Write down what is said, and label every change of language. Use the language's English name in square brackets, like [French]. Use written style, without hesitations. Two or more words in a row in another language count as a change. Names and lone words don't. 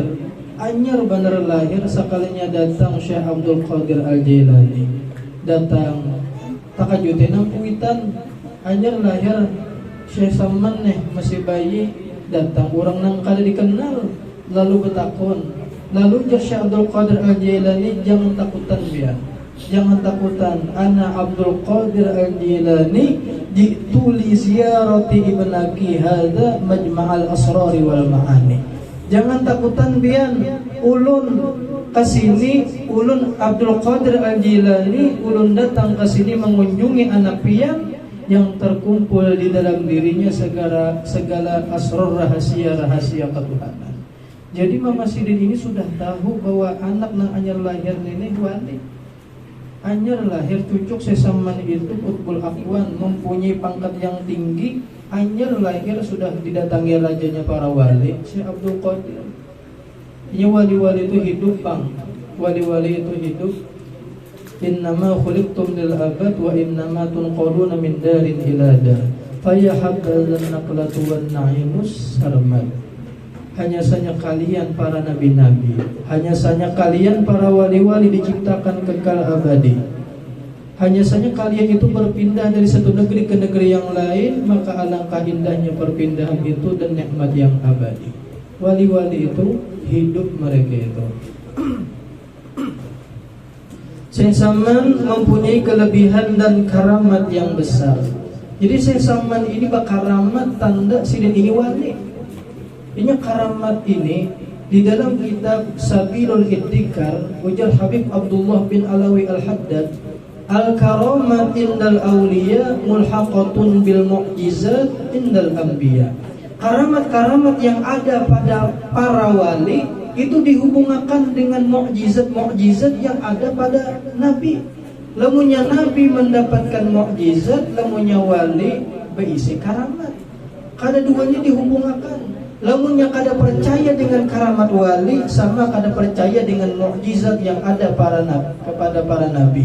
[Banjar] Anyar benar lahir sekalinya datang Syekh Abdul Qadir Al-Jailani, datang takajutin nampuitan. Anyar lahir Syekh Samman masih bayi, datang orang nang kada dikenal. Lalu bertakun, lalu Syekh Abdul Qadir Al-Jailani, jangan takutan dia, jangan takutan. [Arabic] أنا عبد القادر الجيلاني جئت لزيارة ابنك هذا مجمع الأسرار والمعاني. [Banjar] Jangan takutan bian, ulun kesini, ulun Abdul Qadir Al-Jailani, ulun datang kesini mengunjungi anak pian yang terkumpul di dalam dirinya segala asrar rahasia ketuhanan. Jadi Mama Sidin ini sudah tahu bahwa anak nang anyar lahir ini wali. Anyar lahir cucuk sesaman itu [Arabic] قطب الأكوان, [Banjar] mempunyai pangkat yang tinggi. Anyar lahir sudah didatangi rajanya para wali, Syekh Abdul Qadir. Ini wali-wali itu hidup bang, wali-wali itu hidup. [Arabic] إنما خلقتم للأبد وإنما تنقلون من دار إلى دار. فيا حبذا النقلة والنعيم السرمد. [Indonesian] Hanya saja kalian para nabi-nabi, hanya saja kalian para wali-wali diciptakan kekal abadi. Hanya saja kalian itu berpindah dari satu negeri ke negeri yang lain, maka alangkah indahnya perpindahan itu dan nikmat yang abadi. Wali-wali itu hidup mereka itu. Syekh Samman mempunyai kelebihan dan karamat yang besar. [Banjar] Jadi Syekh Samman ini berkaramat tanda sidin ini wali. Ini karamat ini di dalam kitab Sabilul Iddikar ujar Habib Abdullah bin Alawi Al-Haddad, [Arabic] الكرامات عند الأولياء ملحقة بالمعجزات عند الأنبياء. [Indonesian] Karamat-karamat yang ada pada para wali itu dihubungkan dengan mukjizat-mukjizat yang ada pada nabi. [Banjar] Lamunnya nabi mendapatkan mukjizat, lamunnya wali berisi karamat. Kada duanya dihubungkan. Lamunnya kada percaya dengan karamat wali sama kada percaya dengan mukjizat yang ada kepada para nabi.